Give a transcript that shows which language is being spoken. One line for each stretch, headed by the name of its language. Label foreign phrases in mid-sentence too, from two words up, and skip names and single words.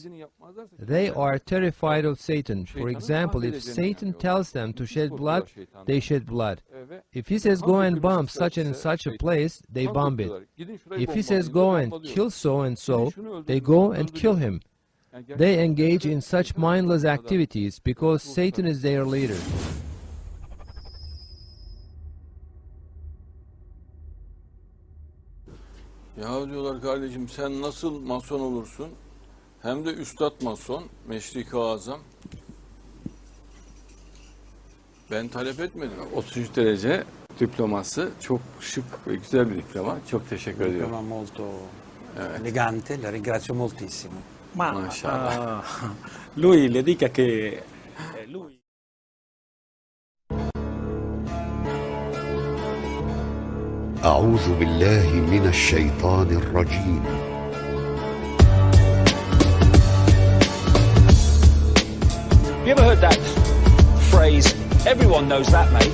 English: They are terrified of Satan. For example, if Satan tells them to shed blood, they shed blood. If he says go and bomb such and such a place, they bomb it. If he says go and kill so and so, they go and kill him. They engage in such mindless activities because Satan is their leader.
Turkish: Ya diyorlar kardeşim sen nasıl mason olursun? Hem de üstad mason, Meşrik-i Azam. Ben talep etmedim. 33 derece diploması çok şık ve güzel bir diploma. Çok teşekkür ediyorum.
Italian: Diploma molto elegante, la ringrazio moltissimo. Ma lui le dica che lui
Arabic: أعوذ بالله من الشيطان الرجيم.
English: You ever heard that phrase, everyone knows that, mate?